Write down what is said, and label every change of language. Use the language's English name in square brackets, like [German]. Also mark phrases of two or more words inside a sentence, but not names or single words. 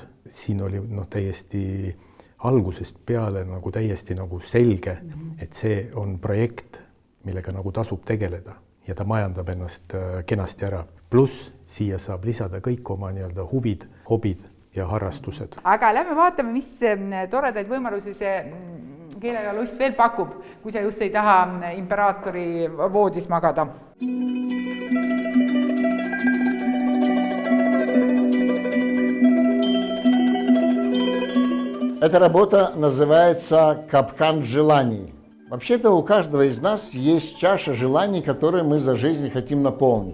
[Estonian] Siin oli täiesti algusest peale nagu täiesti nagu selge, et see on projekt, millega nagu tasub tegeleda ja ta majandab ennast kenasti ära. Pluss siia saab lisada kõik oma huvid, hobid ja harrastused. Aga lähme vaatame, mis toredaid võimalusi see keelega loss veel pakub, kui sa just ei taha imperaatori voodis magada. [Russian] Эта работа называется «Капкан желаний». Вообще-то у каждого из нас есть чаша желаний, которые мы за жизнь хотим наполнить.